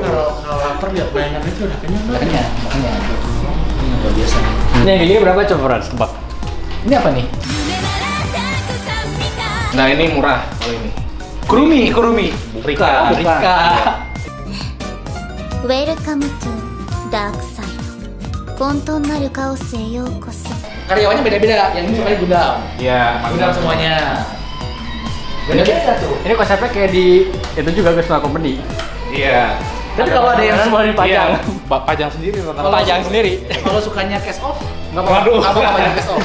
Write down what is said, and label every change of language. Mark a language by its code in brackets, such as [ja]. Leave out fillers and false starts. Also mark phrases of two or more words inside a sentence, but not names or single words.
[id] Kalau lapar lihat bayangan itu udah kenyang banget. Makanya. Ini luar biasa. Ini yang gini berapa coba Ran? Tebak. Ini apa nih? Nah ini murah kalau ini. Kurumi. Rika. Bukan. Rika. [en] Welcome to Dark Side [ja] 混沌なるカオスへようこそ [id] Karyawannya beda-beda. Yang ini sukanya gudang. Iya. Gudang semuanya. Beda-beda tuh. Ini konsepnya kayak di itu juga Gusma Company. Iya. Tapi kalau ada yang semua dipajang. Pajang sendiri rata-rata. Kalau Pajang sendiri. Kalau sukanya cash off, nggak apa-apa. Waduh. Nggak apa-apa pajang cash off.